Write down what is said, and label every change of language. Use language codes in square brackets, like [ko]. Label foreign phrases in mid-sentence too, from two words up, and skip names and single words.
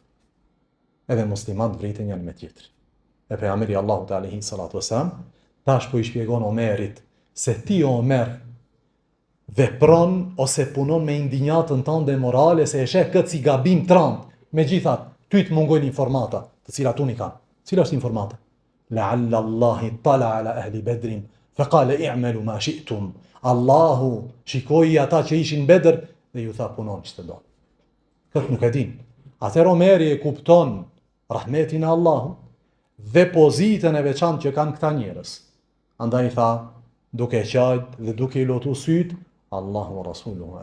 [sq] Edhe muslimanët vriten janë me tjetrin. E pejgamberi Allahut [ar] عليه الصلاة والسلام [sq] tash po i shpjegon Omerit se ti Omer vepron ose punon me indinjatën tënde morale se e sheh këtë si gabim trant. Megjithatë, ty të mungojnë informata, të cilat unë i kam. Cila është informata? [ar] لعل الله اطلع على أهل بدر فقال اعملوا ما شئتم. [sq] Allahu shikoi ata që ishin Bedër dhe ju tha punoni ç'të doni. Këtë nuk e din. Atëherë Omeri e kupton rahmetin e Allahut dhe pozitën e veçantë që kanë këta njerëz. Andaj tha, duke qajt dhe duke i lotu syt, [ar] الله ورسوله.